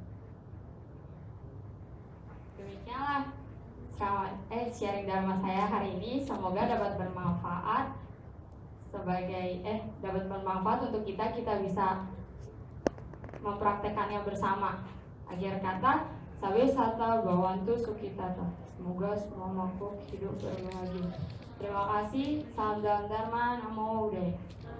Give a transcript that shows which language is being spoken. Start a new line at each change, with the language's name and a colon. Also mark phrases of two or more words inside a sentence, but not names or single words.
Indonesian: Demikianlah sharing dharma saya hari ini. Semoga dapat bermanfaat untuk kita bisa mempraktekannya bersama. Akhir kata,
Pali: sabe sata bawantu sukitata.
Indonesian: Semoga semua makhluk hidup berbahagia. Terima kasih. Salam dalam dharma.
Pali: Namo Buddhaya.